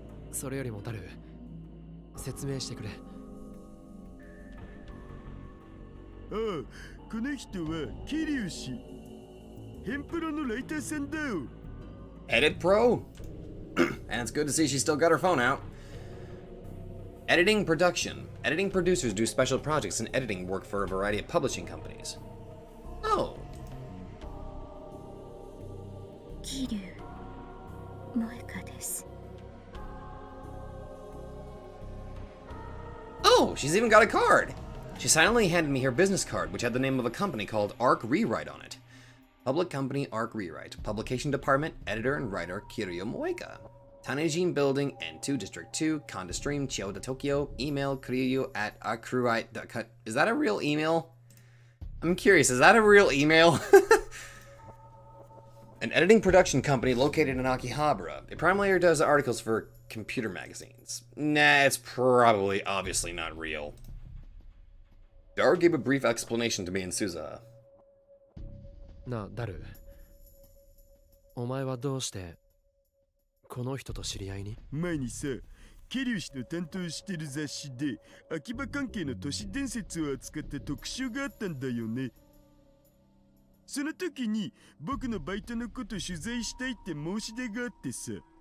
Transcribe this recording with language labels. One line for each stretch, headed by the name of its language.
Japanese: それよりもダル、説明してくれ。ああ、この人は桐生氏。ヘンプロのライターさんだよ。
English: Edit Pro? And it's good to see she still got her phone out. Editing production. Editing producers do special projects and editing work for a variety of publishing companies. Oh.
Japanese: 桐生萌香です。
English: Oh, she's even got a card. She silently handed me her business card, which had the name of a company called Arc Rewrite on it. Public company Arc Rewrite. Publication department, editor and writer Kiryu Moeka. Tanejin Building, N2 District 2, Konda Stream, Chiyoda Tokyo. Email kiryu@arcrewrite.com. Is that a real email? I'm curious, is that a real email? An editing production company located in Akihabara. It primarily does articles for computer magazines. Nah, it's probably obviously not real. Daru gave a brief explanation to me and Suza.
Japanese: なあ、ダル。お前はどうしてこの人と知り合いに？前にさ、桐生氏の担当してる雑誌で秋葉関係の都市伝説を扱った特集があったんだよね。その時に僕のバイトのこと取材したいって申し出があってさ。